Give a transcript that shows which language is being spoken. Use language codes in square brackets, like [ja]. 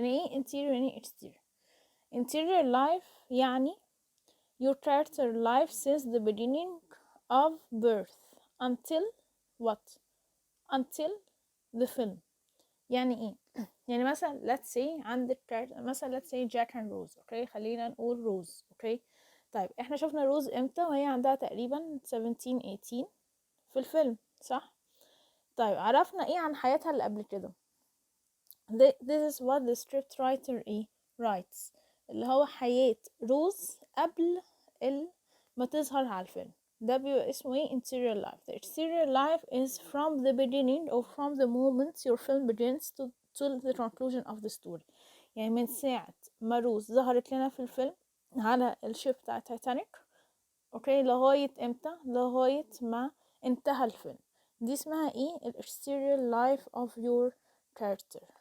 [ar] يعني ايه [en] interior يعني exterior؟ interior life يعني your character life since the beginning of birth until what? until the film. [ar] يعني ايه؟ يعني مثلا [en] let's say عندك مثلا let's say Jack and Rose. [ar] اوكي, خلينا نقول روز. اوكي, طيب احنا شفنا روز امتى وهي عندها تقريبا 17 18 في الفيلم, صح؟ طيب عرفنا ايه عن حياتها اللي قبل كده؟ [en] This is what the scriptwriter writes, [ar] اللي هو حياة روز قبل ما تظهر على الفيلم. ده بيبقى اسمه ايه؟ interior life. [en] The exterior life is from the beginning or from the moment your film begins to the conclusion of the story. [ar] يعني من ساعة ما روز ظهرت لنا في الفيلم على الشيب بتاع تايتانيك, اوكي, لغاية امتى؟ لغاية ما انتهى الفيلم. دي اسمها ايه؟ ال [en] exterior life of your character.